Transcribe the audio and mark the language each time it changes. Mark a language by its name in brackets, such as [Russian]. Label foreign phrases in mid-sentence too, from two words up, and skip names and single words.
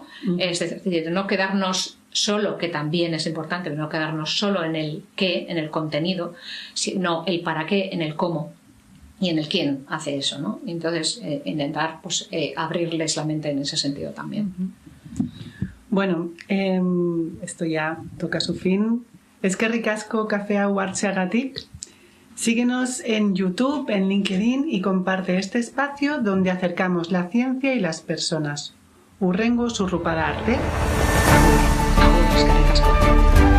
[Spanish] Es decir, no quedarnos solo, que también es importante, pero no quedarnos solo en el qué, en el contenido, sino el para qué, en el cómo y en el quién hace eso, ¿no? Entonces, intentar pues, abrirles la mente en ese sentido también. Bueno, esto ya toca su fin. [Basque] Eskerrik asko kafea hartzeagatik. [Spanish] Síguenos en YouTube, en LinkedIn y comparte este espacio donde acercamos la ciencia y las personas. [Basque] Hurrengo zurrupada arte. Eskerrik asko.